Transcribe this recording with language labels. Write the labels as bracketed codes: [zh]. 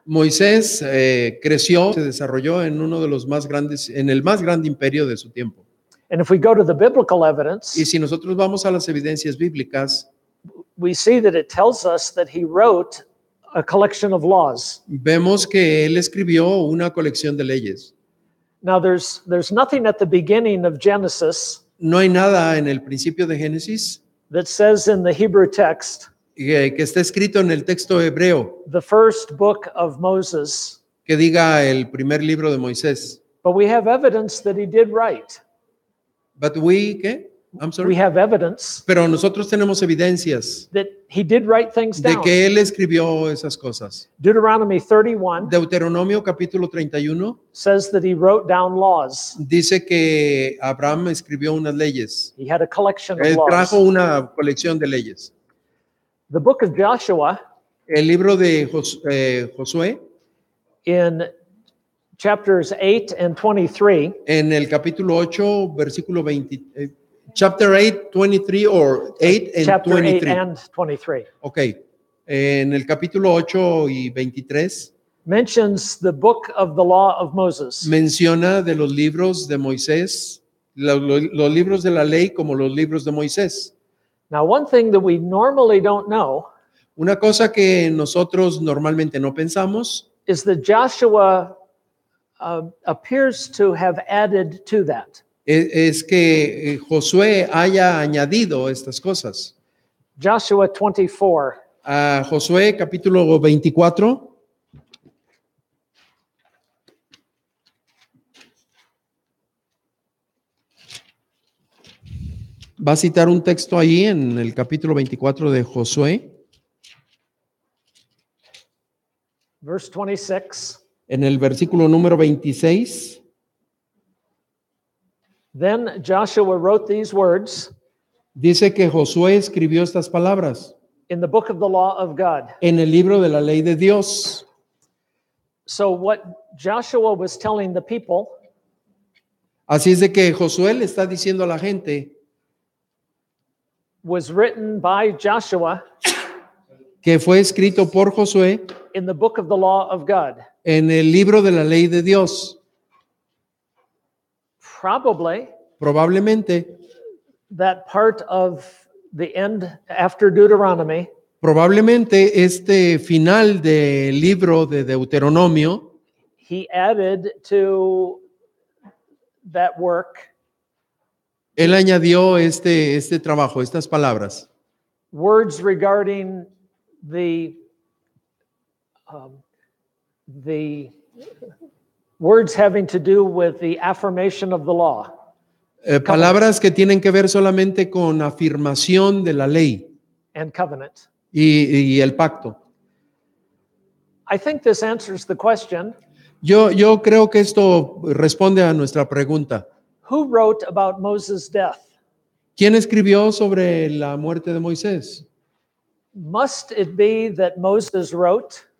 [es] Moisés creció, se desarrolló en uno de los más grandes, en el más grande imperio de su tiempo. [en] And if we go to the biblical evidence, [es] Y si nosotros vamos a las evidencias bíblicas, [en] we see that it tells us that he wrote a collection of laws. [es] vemos que él escribió una colección de leyes. [en] Now there's nothing at the beginning of Genesis [es] No hay nada en el principio de Génesis [en] that says in the Hebrew text, [es] que está escrito en el texto hebreo [en] the first book of Moses, [es] que diga el primer libro de Moisés. [en] but we have evidence that he did write. But ¿qué? I'm We sorry. have evidence [es] Pero nosotros tenemos evidencias [en] that he did write things [es] de [en] down. [es] que él escribió esas cosas. [en] Deuteronomy 31 [es] Deuteronomio capítulo 31 [en] says that he wrote down laws. [es] dice que Abraham escribió unas leyes. [en] He had a collection of [es] Él trajo [en] laws. [es] una colección de leyes. [en] The book of Joshua [es] El libro de Josué, [en] in chapters 8 and 23 [es] en el capítulo 8, versículo 20, [en] chapter 8, 23, or 8 and chapter 8 23. and 23 [es] Ok, en el capítulo 8 y 23 [en] mentions the book of the law of Moses. [es] menciona de los libros de Moisés, los libros de la ley como los libros de Moisés. [en] Now, one thing that we normally don't know [es] Una cosa que nosotros normalmente no pensamos [en] is that Joshua appears to have added to that. [es] es que Josué haya añadido estas cosas. [en] Joshua 24, [es] A Josué capítulo 24. Va a citar un texto ahí en el capítulo 24 de Josué, [en] verse 26. [es] en el versículo número 26. [en] Then Joshua wrote these words [es] Dice que Josué escribió estas palabras [en] in the book of the law of God. [es] en el libro de la ley de Dios. [en] So what Joshua was telling the people [es] Así es de que Josué le está diciendo a la gente [en] was written by Joshua [es] que fue escrito por Josué [en] in the book of the law of God. [es] en el libro de la ley de Dios. Probablemente [en] That part of the end after Deuteronomy [es] este final del libro de Deuteronomio, [en] he added to that work [es] él añadió este trabajo, estas palabras, [en] words regarding the words having to do with the affirmation of the law. [es] Palabras que tienen que ver solamente con afirmación de la ley [en] and covenant. [es] y el pacto. [en] I think this answers the question, [es] Yo creo que esto responde a nuestra pregunta. [en] who wrote about Moses' death? [es] ¿Quién escribió sobre la muerte de Moisés? [en] Must it be that Moses wrote?